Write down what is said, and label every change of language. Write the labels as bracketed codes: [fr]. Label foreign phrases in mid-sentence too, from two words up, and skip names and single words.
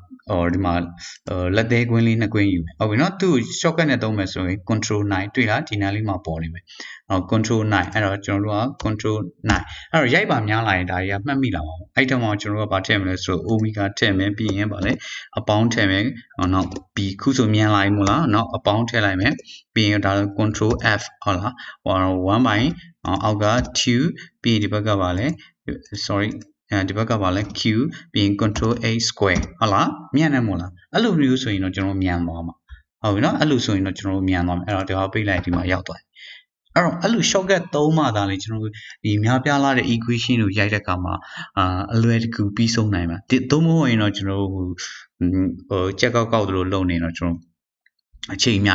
[my] or ဒီမှာလက်သေးကွင်းလေးနှစ်ကွင်းယူမယ်ဟုတ်ပြီနော်သူ shortcut နဲ့သုံးမယ်ဆိုရင် control 9တွေ့လားဒီနားလေးမှာပေါ်နေမယ်control 9အဲ့တော့ကျွန်တော်တို့က control 9အဲ့တော့ရိုက်ပါများလာရင်ဒါတွေကမှတ်မိလာပါဘူးအဲ့တော့မှကျွန်တော်တို့ကဗာထည့်မလဲဆို omega ထည့်မယ်ပြီးရင်ဗာလေအပေါင်းထည့်မယ်နောက်ပြီး ခုဆိုမြန်လာပြီမို့လားနောက်အပေါင်းထည့်လိုက်မယ်ပြီးရင်ဒါ control F ဟုတ်လား1 by အောက်က 2ပြီးဒီဘက်ကဗာလေ sorry ဒီဘက်ကဗာလဲ q ပြီးရင် [en] control a square [my] ဟုတ်လားမြန်တယ်မို့လားအဲ့လိုမျိုးဆိုရင်တော့ကျွန်တော် မြန်သွားမှာဟုတ်ပြီနော်အဲ့လိုဆိုရင်တော့ကျွန်တော်မြန်သွားမယ်အဲ့တော့ဒီဟာပိတ်လိုက်ဒီမှာရောက်သွားတယ်အဲ့တော့အဲ့လို shortcut သုံးမှသာလေကျွန်တော်ဒီများပြားလာတဲ့ equation ကိုရိုက်တဲ့ အခါမှာအလွယ်တကူပြီးဆုံးနိုင်မှာဒီသုံးမဟုတ်ရင်တော့ကျွန်တော်ဟိုချက်ကောက်သလိုလုပ်နေတော့ကျွန်တော်အချိန်အများ